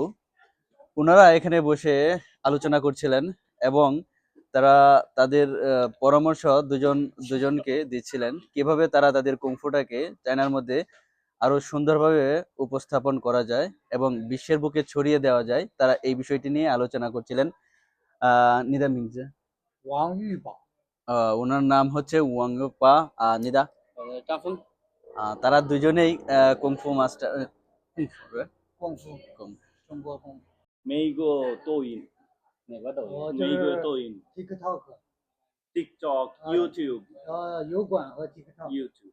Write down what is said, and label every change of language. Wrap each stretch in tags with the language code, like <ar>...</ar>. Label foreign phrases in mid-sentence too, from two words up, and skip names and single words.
<bn>ওনারা এখানে বসে আলোচনা করছিলেন এবং তারা তাদের পরামর্শ দুজনকে দিচ্ছিলেন কিভাবে তারা তাদের কুংফুটাকে চায়নার মধ্যে আরো সুন্দরভাবে উপস্থাপন করা যায় এবং বিশ্বের বুকে ছড়িয়ে দেওয়া যায়। তারা এই বিষয়টি নিয়ে আলোচনা করছিলেন। নিদা মিংজে, ওনার নাম হচ্ছে ওয়াং পা নিদা। তারা দুজনেই কুংফু মাস্টার।</bn> <zh>美国抖音哪个抖音？美国抖音、 TikTok TikTok、YouTube、油管和 TikTok YouTube。</zh>